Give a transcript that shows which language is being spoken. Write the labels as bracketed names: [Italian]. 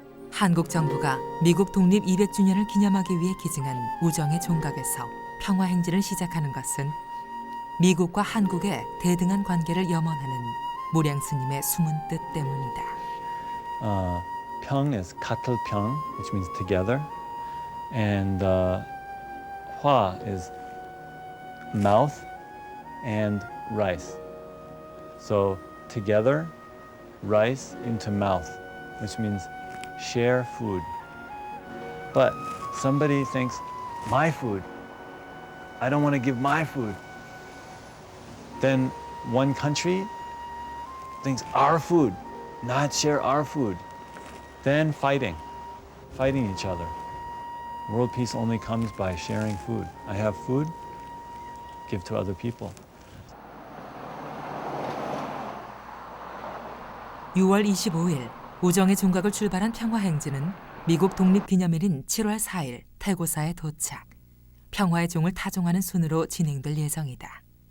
[Korean] 한국 정부가 미국 독립 200주년을 기념하기 위해 기증한 우정의 종각에서 평화 행진을 시작하는 것은 미국과 한국의 대등한 관계를 염원하는 무량 스님의 숨은 뜻 때문이다. [English] 평 is 가틀평, which means together, and 화 is mouth and rice. So together, rice into mouth, which means share food. But somebody thinks, my food. I don't want to give my food. Then one country thinks our food, not share our food. Then fighting each other. World peace only comes by sharing food. I have food, give to other people. [Korean] 6월 25일 우정의 종각을 출발한 평화행진은 미국 독립기념일인 7월 4일 태고사에 도착. 평화의 종을 타종하는 순으로 진행될 예정이다.